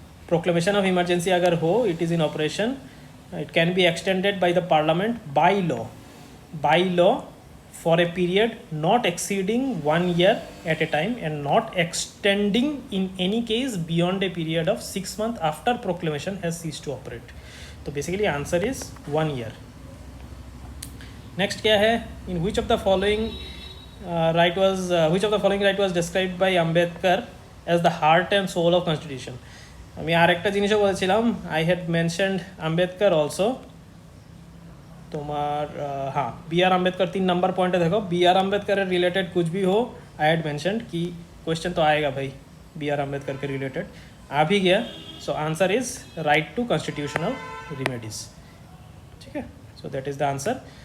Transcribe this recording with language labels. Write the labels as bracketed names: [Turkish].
[English] Proclamation of emergency [Hindi] agar ho, [English] it is in operation, it can be extended by the parliament by law for a period not exceeding 1 year at a time and not extending in any case beyond a period of 6 months after proclamation has ceased to operate. So basically answer is 1 year. Next क्या है, in which of the following right was described by Ambedkar as the heart and soul of constitution. [Bangla] আমি আর একটা জিনিসও বলেছিলাম, [English] I had mentioned Ambedkar also. [Bangla] তোমার [Hindi] हाँ B are Ambedkar 3 number पॉइंटे देखो, B are Ambedkar related कुछ भी हो आई हैड मेंशनड कि क्वेश्चन तो आएगा भाई बी आर अम्बेडकर के रिलेटेड, आ भी गया. [English] So answer is right to constitutional remedies. [Hindi] ठीक है. [English] So that is the answer.